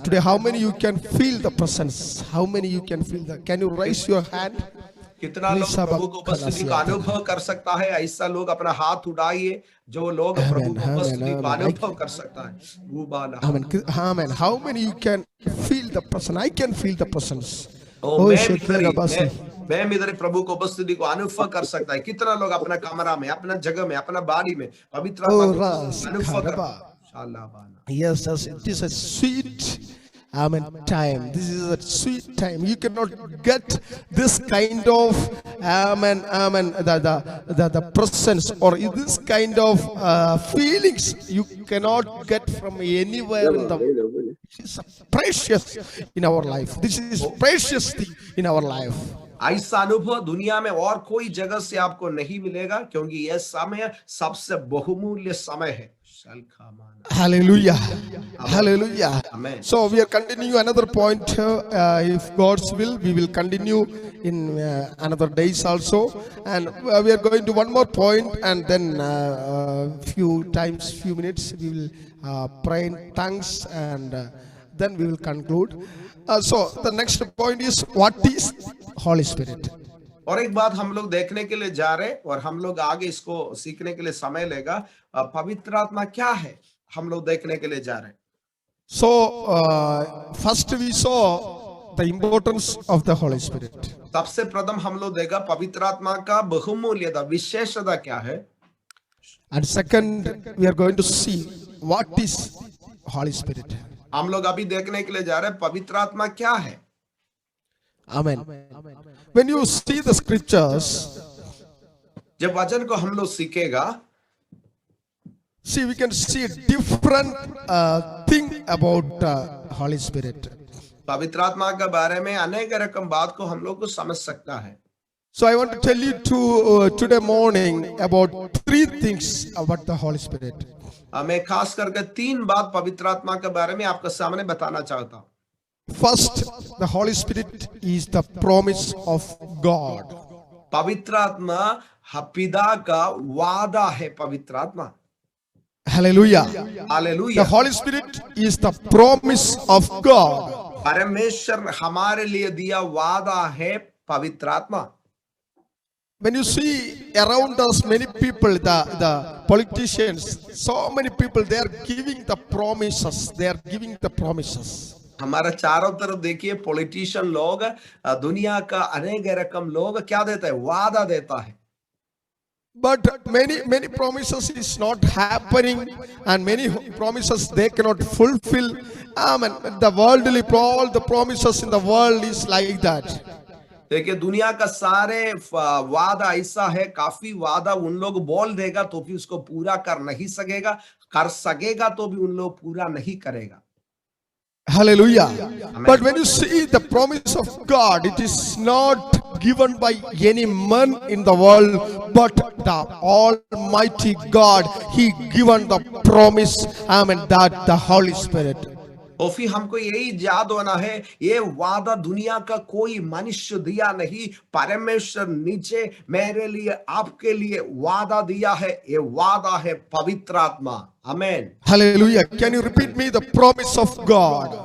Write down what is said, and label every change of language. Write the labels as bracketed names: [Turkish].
[English] Today, how many you can feel the presence? How many you can feel that? Can you raise your hand? [Hindi] कितना लोग प्रभु को उपस्थिति का अनुभव कर सकता है? ऐसा लोग अपना हाथ उठाइए जो लोग प्रभु [English] Amen. [Hindi] को [English] Amen. [Hindi] उपस्थिति का [English] Amen. [Hindi] अनुभव कर सकता है। गुबाला [English] Amen. Amen. How many you can feel the presence? I can feel the presence. ओ Oh, [Hindi] मैं भी Shekera Basi. मैं भी इधर प्रभु को उपस्थिति को अनुभव कर सकता है। कितना लोग अपना कमरा में, अपना जगह में, अपना बाड़ी में पवित्र आत्मा Oh, को Ras अनुभव कर Karaba. शालाबाना। [English] Yes, yes, it is a sweet, amen, time. This is a sweet time. You cannot get this kind of, amen, the presence or this kind of feelings. You cannot get from anywhere in the. It's precious in our life. This is precious thing in our life. [Hindi] ऐसा अनुभव दुनिया में और कोई जगह से आपको नहीं मिलेगा, क्योंकि यह समय सबसे बहुमूल्य समय है। [English] Hallelujah. Hallelujah. Amen. So we are continuing another point. If God's will, we will continue in another days also. And we are going to one more point, and then few minutes, we will pray in tongues, and then we will conclude. So the next point is, what is Holy Spirit? [Hindi] और एक बात हम लोग देखने के लिए जा रहे, और हम लोग आगे इसको सीखने के लिए समय लेगा। पवित्र आत्मा क्या है, हम लोग देखने के लिए जा रहे। [English] So first we saw the importance of the Holy Spirit. [Hindi] सबसे प्रथम हम लोग देखा पवित्र आत्मा का बहुमूल्यता, विशेषता क्या है। [English] And second, we are going to see what is Holy Spirit. [Hindi] हम लोग अभी देखने के लिए जा रहे हैं पवित्र आत्मा क्या है। [English] Amen. When you see the scriptures, [Hindi] जब वचन को हम लोग सीखेगा, [English] see, we can see a different thing about Holy Spirit. [Hindi] पवित्र आत्मा के बारे में अनेक रकम बात को हम लोग को समझ सकता है। [English] So I want to tell you today morning about 3 things about the Holy Spirit. [Hindi] मैं खास करके 3 बात पवित्र आत्मा के बारे में आपके सामने बताना चाहता हूँ। [English] First, the Holy Spirit is the promise of God. [Hindi] पवित्र आत्मा पिता का वादा है। पवित्र आत्मा, [English] Hallelujah. [Hindi] Hallelujah. [English] The Holy Spirit is the promise of God. [Hindi] परमेश्वर हमारे लिए दिया वादा है पवित्र आत्मा। [English] When you see around us, many people, the politicians, so many people, they are giving the promises. They are giving the promises. [Hindi] हमारा चारों तरफ देखिए, पॉलिटिशियन लोग, दुनिया का अनेक रकम लोग क्या देता है, वादा देता है। [English] But many promises is not happening, and many promises they cannot fulfill. Amen. The worldly, all the promises in the world is like that. [Hindi] देखिए, दुनिया का सारे वादा ऐसा है, काफी वादा उन लोग बोल देगा तो भी उसको पूरा कर नहीं सकेगा, कर सकेगा तो भी उन लोग पूरा नहीं करेगा। [English] Hallelujah. Amen. But when you see the promise of God, it is not given by any man in the world, but the Almighty God. He given the promise, amen, that the Holy Spirit. [Hindi] और फिर हमको यही याद होना है, ये वादा दुनिया का कोई मनुष्य दिया नहीं, परमेश्वर नीचे मेरे लिए, आपके लिए वादा दिया है। ये वादा है पवित्र आत्मा। आमेन। [English] Hallelujah. Can you repeat me the promise of God?